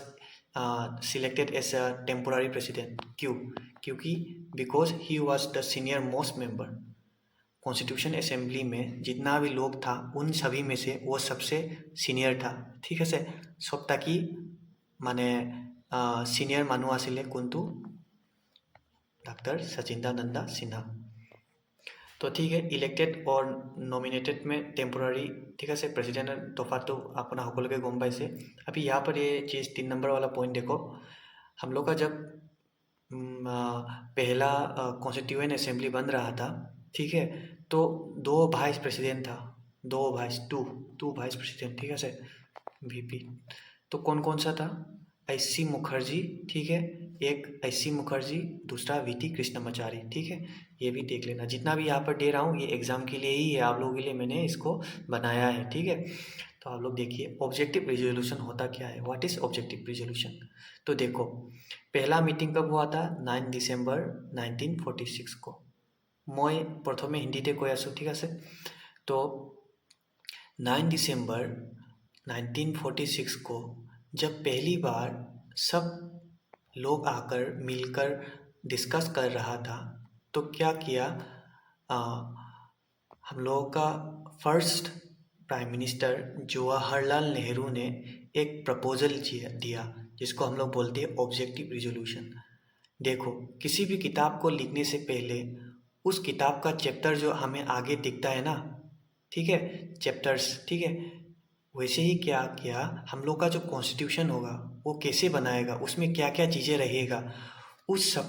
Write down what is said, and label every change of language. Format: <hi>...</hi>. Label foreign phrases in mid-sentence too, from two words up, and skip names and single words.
<en>selected as a temporary president</en> <hi>क्योंकि</hi> <en>because he was the senior most member constitution assembly</en> <hi>में जितना भी लोग था उन सभी में से वो सबसे सीनियर था ठीक है सब ताकि माने</hi> <as>সিনিয়ৰ মানুহ আছিলে কোনটো</as> <hi>डॉक्टर सचिदानंदा सिन्हा तो ठीक है इलेक्टेड और नॉमिनेटेड में टेम्पोरारी ठीक है प्रेसिडेंट तफात तो अपना</hi> <as>সকলোকে গম পাইছে</as> <hi>अभी यहाँ पर ये चीज़ 3 नंबर वाला पॉइंट देखो हम लोग का जब पहला</hi> <en>constituent assembly</en> <hi>बन रहा था ठीक है तो 2</hi> <en>vice president</en> <hi>था 2</hi> <en>vice 2 vice president</en> <hi>ठीक है सर वीपी तो कौन कौन सा था ऐसी मुखर्जी ठीक है एक ऐसी मुखर्जी दूसरा वीटी कृष्णमाचारी ठीक है ये भी देख लेना जितना भी यहाँ पर दे रहा हूँ ये एग्ज़ाम के लिए ही है आप लोगों के लिए मैंने इसको बनाया है ठीक है तो आप लोग देखिए</hi> <en>objective resolution</en> <hi>होता क्या है</hi> <en>what is objective resolution</en> <hi>तो देखो पहला मीटिंग कब हुआ था 9 डिसेम्बर 1946 को मैं</hi> <as>প্ৰথমে হিন্দীতে কৈ আছোঁ ঠিক আছে</as> <hi>तो 9 दिसंबर 1946 को जब पहली बार सब लोग आकर मिलकर डिस्कस कर रहा था तो क्या किया हम लोगों का</hi> <en>first prime minister</en> <hi>जवाहरलाल नेहरू ने एक प्रपोजल दिया जिसको हम लोग बोलते हैं</hi> <en>objective resolution</en> <hi>देखो किसी भी किताब को लिखने से पहले उस किताब का चैप्टर जो हमें आगे दिखता है ना ठीक है चैप्टर्स ठीक है वैसे ही क्या किया हम लोग का जो कॉन्स्टिट्यूशन होगा वो कैसे बनाएगा उसमें क्या क्या चीज़ें रहेगा उस सब</hi>